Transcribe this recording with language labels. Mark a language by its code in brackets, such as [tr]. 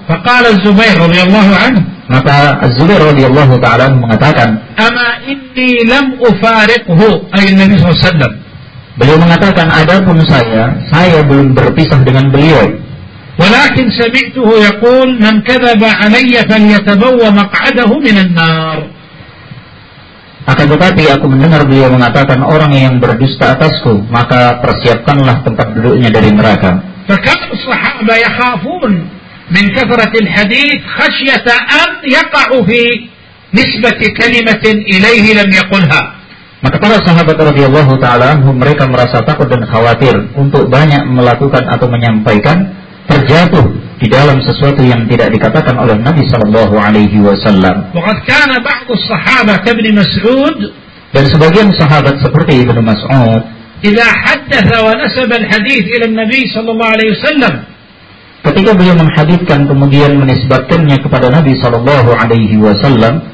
[ar] فقال الزبير رضي الله عنه. متى الزبير رضي الله تعالى عنه [id] mengatakan. [ar] أما إني لم أفارقه أي النبي صلى الله عليه وسلم. [id] beliau mengatakan adapun saya belum berpisah dengan beliau. [ar] ولكن سمعته يقول من كذب علي فليتبوأ مقعده من النار. [id] akan tetapi aku mendengar beliau mengatakan orang yang berdusta atasku maka persiapkanlah tempat duduknya dari neraka. [ar] فكان الصحابة يخافون من كثرة الحديث خشية أن يقع في نسبة كلمة إليه لم يقلها. [id] maka para sahabat radhiyallahu ta'ala anhum, mereka merasa takut dan khawatir untuk banyak melakukan atau menyampaikan terjatuh di dalam sesuatu yang tidak dikatakan oleh Nabi sallallahu alaihi wasallam. [ar] وقد كان بعض الصحابة كابن مسعود. [id] dan sebagian sahabat seperti Ibn Mas'ud. [ar] إذا حدث ونسب الحديث إلى النبي صلى الله عليه وسلم. [id] ketika beliau menghadirkan kemudian menisbatkannya kepada Nabi sallallahu alaihi wasallam,